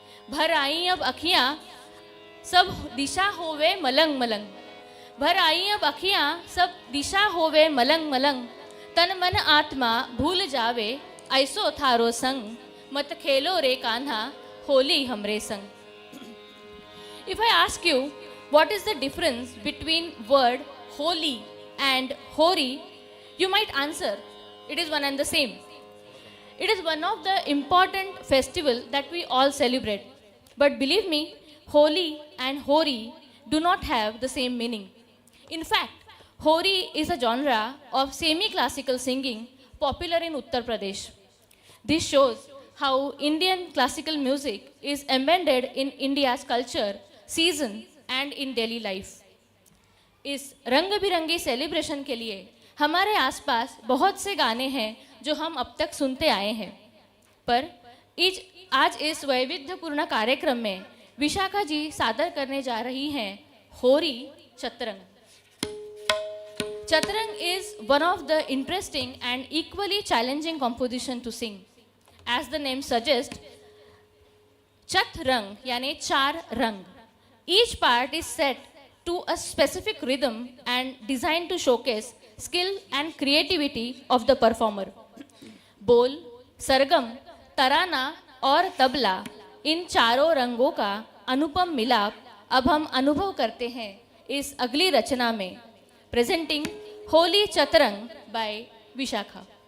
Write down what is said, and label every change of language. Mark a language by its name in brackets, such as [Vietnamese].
[Hindi] भर आई अब अखियां सब दिशा होवे मलंग मलंग, भर आई अब अखियां सब दिशा होवे मलंग मलंग, तन मन आत्मा भूल जावे ऐसो थारो संग, मत खेलो रे कान्हा होली हमरे संग। [English] If I ask you what is the difference between word holy and hori, you might answer it is one and the same. It is one of the important festival that we all celebrate. But believe me, holy and hori do not have the same meaning. In fact, hori is a genre of semi-classical singing popular in Uttar Pradesh. This shows how Indian classical music is embedded in India's culture, season, and in daily life. [Hindi] इस रंग बिरंगी celebration के लिए हमारे आसपास बहुत से गाने हैं जो हम अब तक सुनते आए हैं, पर आज इस वैविध्यपूर्ण कार्यक्रम में विशाखा जी सादर करने जा रही हैं होरी चतरंग. [English] Chaturang is one of the interesting and equally challenging composition to sing. As the name suggests, Chaturang [Hindi] यानी चार रंग. [English] Each part is set to a specific rhythm and designed to showcase skill and creativity of the performer. [Hindi] बोल, सरगम, तराना और तबला इन चारों रंगों का अनुपम मिलाप अब हम अनुभव करते हैं इस अगली रचना में. [English] Presenting Holy Chaturang by Vishakha.